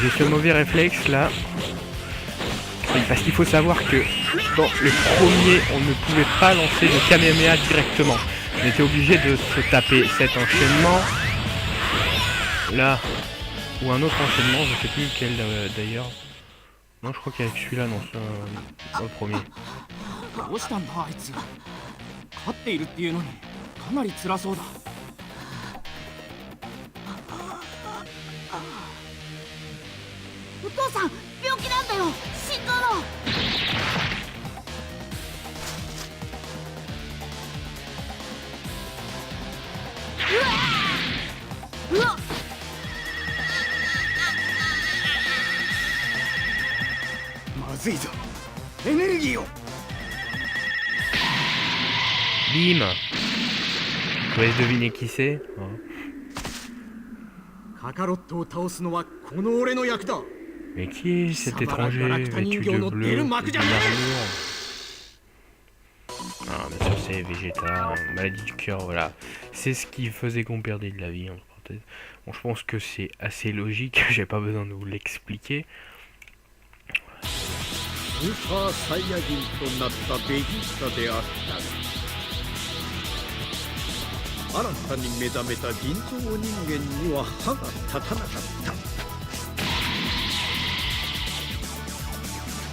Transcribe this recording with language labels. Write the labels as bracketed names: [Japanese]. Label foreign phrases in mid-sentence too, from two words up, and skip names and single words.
[French] J'ai ce mauvais réflexe là. Oui, parce qu'il faut savoir que dans le premier, on ne pouvait pas lancer le Kamehameha directement. On était obligé de se taper cet enchaînement là ou un autre enchaînement, je sais plus lequel d'ailleurs. Non, je crois qu'avec celui-là, non, c'est le premier. [Japanese] どうしたんだあいつ。勝っているっていうのにかなり辛そうだ。お父さん、病気なんだよ。心臓の。うわっ。まずいぞ。エネルギーを。 Bim. [French] Je vous laisse deviner qui c'est. [Japanese] カカロットを倒すのはこの俺の役だ。 [French] Mais qui est cet étranger vêtu de bleu, d'une armure? Ah, bien sûr, c'est Vegeta, maladie du cœur, voilà. C'est ce qui faisait qu'on perdait de la vie, entre parenthèses. Bon, je pense que c'est assez logique, j'ai pas besoin de vous l'expliquer. [Japanese] スーパーサイヤ人となったベジータであったが、新たに目覚めた人造人間には歯が立たなかった。